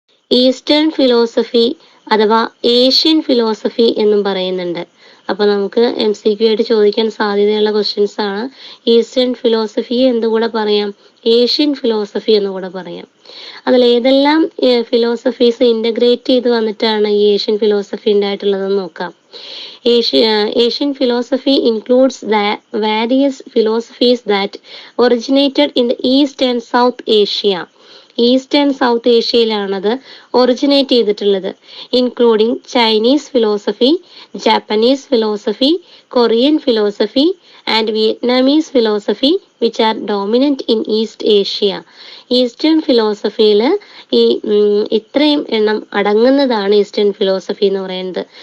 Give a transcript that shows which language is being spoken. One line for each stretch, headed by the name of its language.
Malayalam: Eastern philosophy അഥവാ Asian philosophy എന്നും പറയുന്നുണ്ട്. അപ്പൊ നമുക്ക് MCQ ആയിട്ട് ചോദിക്കാൻ സാധ്യതയുള്ള ക്വസ്റ്റ്യൻസ് ആണ്. ഈസ്റ്റേൺ ഫിലോസഫിയെ എന്തുകൂടെ പറയാം? ഏഷ്യൻ ഫിലോസഫി എന്നുകൂടെ പറയാം. അതിൽ ഏതെല്ലാം ഫിലോസഫീസ് ഇന്റഗ്രേറ്റ് ചെയ്ത് വന്നിട്ടാണ് ഈ ഏഷ്യൻ ഫിലോസഫി ഉണ്ടായിട്ടുള്ളതെന്ന് നോക്കാം.
English: Asian philosophy includes the various philosophies that originated in the East and South Asia.
Malayalam: East and south ഏഷ്യയിലാണത് originate ചെയ്തിട്ടുള്ളത്.
English: Including Chinese philosophy, Japanese philosophy, Korean philosophy and Vietnamese philosophy which are dominant in East Asia.
Malayalam: Eastern ഫിലോസഫിയിൽ ഈ ഇത്രയും എണ്ണം അടങ്ങുന്നതാണ് eastern philosophy എന്ന് പറയുന്നത്.